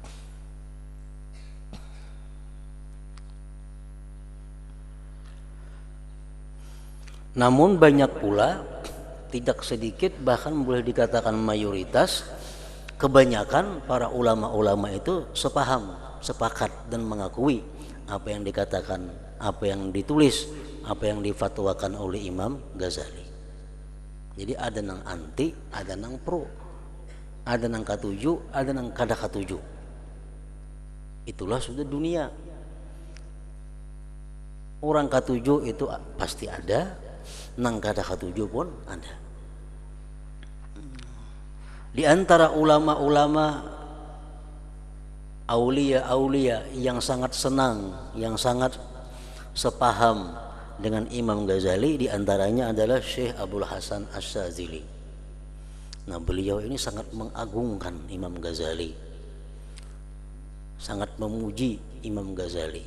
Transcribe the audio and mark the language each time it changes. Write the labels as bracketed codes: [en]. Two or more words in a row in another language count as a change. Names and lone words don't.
[id] Namun banyak pula, tidak sedikit, bahkan boleh dikatakan mayoritas, kebanyakan para ulama-ulama itu sepaham, sepakat dan mengakui apa yang dikatakan, apa yang ditulis, apa yang difatwakan oleh Imam Ghazali. [bjn] Jadi ada nang anti, ada nang pro, ada nang katuju, ada nang kada katuju. [id] Itulah sudah dunia. [bjn] Orang katuju itu pasti ada, nang kada katuju pun ada. [id] Di antara ulama-ulama aulia yang sangat senang, yang sangat sepaham dengan Imam Ghazali, di antaranya adalah Syekh Abdul Hasan Asy-Syadzili. Nah, beliau ini sangat mengagungkan Imam Ghazali, sangat memuji Imam Ghazali.